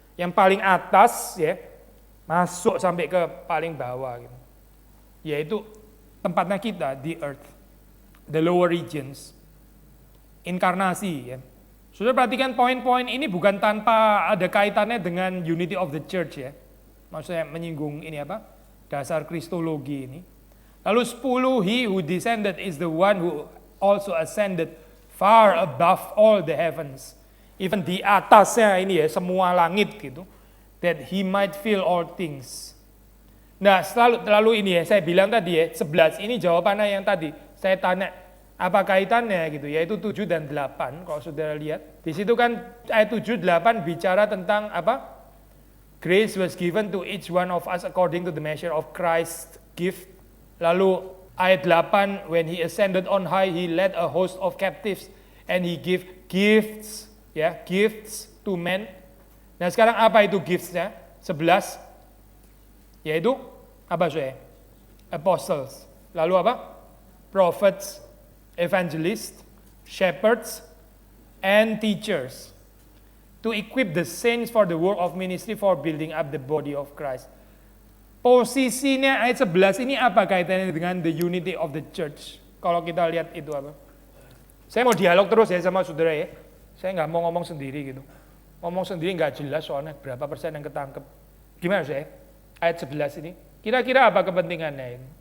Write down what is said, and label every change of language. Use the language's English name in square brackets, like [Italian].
[Indonesian] Yang paling atas ya, masuk sampai ke paling bawah. Gitu. Yaitu tempatnya kita, [English] the earth. The lower regions. [Indonesian] Inkarnasi ya. Sudah perhatikan poin-poin ini bukan tanpa ada kaitannya dengan [English] unity of the church [Indonesian] ya. Maksudnya menyinggung ini apa? Dasar kristologi ini. [English] Lalu 10, he who descended is the one who also ascended far above all the heavens. [Indonesian] Even di atasnya ini ya, semua langit gitu. [English] That he might fill all things. [Indonesian] Nah, lalu ini ya, saya bilang tadi ya, 11 ini jawabannya yang tadi. Saya tanya, apa kaitannya gitu, yaitu 7 dan 8, kalau saudara lihat. Di situ kan ayat 7, 8 bicara tentang apa? [English] Grace was given to each one of us according to the measure of Christ's gift. Lalu ayat 8, when he ascended on high, he led a host of captives and he gave gifts, ya, gifts to men. [Indonesian] Nah sekarang apa itu gifts-nya? 11, yaitu apa saya? Apostles. Lalu apa? [English] Prophets, evangelists, shepherds, and teachers. To equip the saints for the work of ministry for building up the body of Christ. [Indonesian] Posisinya ayat 11 ini apa kaitannya dengan [English] the unity of the church? [Indonesian] Kalau kita lihat itu apa? Saya mau dialog terus ya sama saudara ya. Saya nggak mau ngomong sendiri gitu. Ngomong sendiri nggak jelas soalnya berapa persen yang ketangkep. Gimana saya? Ayat 11 ini. Kira-kira apa kepentingannya ini?